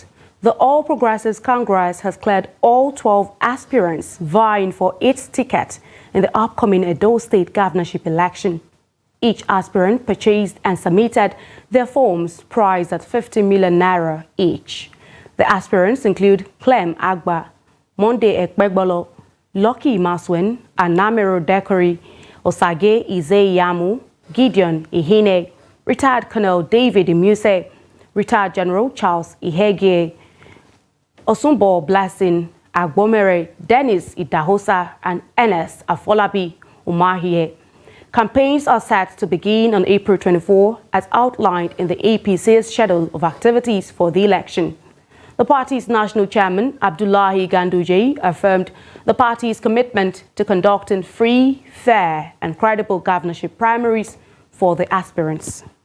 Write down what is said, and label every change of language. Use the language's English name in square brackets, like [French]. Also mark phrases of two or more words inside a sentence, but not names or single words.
[English] The All Progressives Congress has cleared all 12 aspirants vying for its ticket in the upcoming Edo State governorship election. Each aspirant purchased and submitted their forms priced at 50 million naira each. The aspirants include Clem Agba, Monde Ekpegbolo, Lucky Maswin, Anamero Dekori, Osage Izeyamu, Gideon Ihine, retired Colonel David Imuse, retired General Charles Ihege, Osumbo Blessing, Agbomere, Dennis Idahosa, and Enes Afolabi Umahie. Campaigns are set to begin on April 24, as outlined in the APC's schedule of activities for the election. The party's national chairman, Abdullahi Ganduje, affirmed the party's commitment to conducting free, fair, and credible governorship primaries for the aspirants.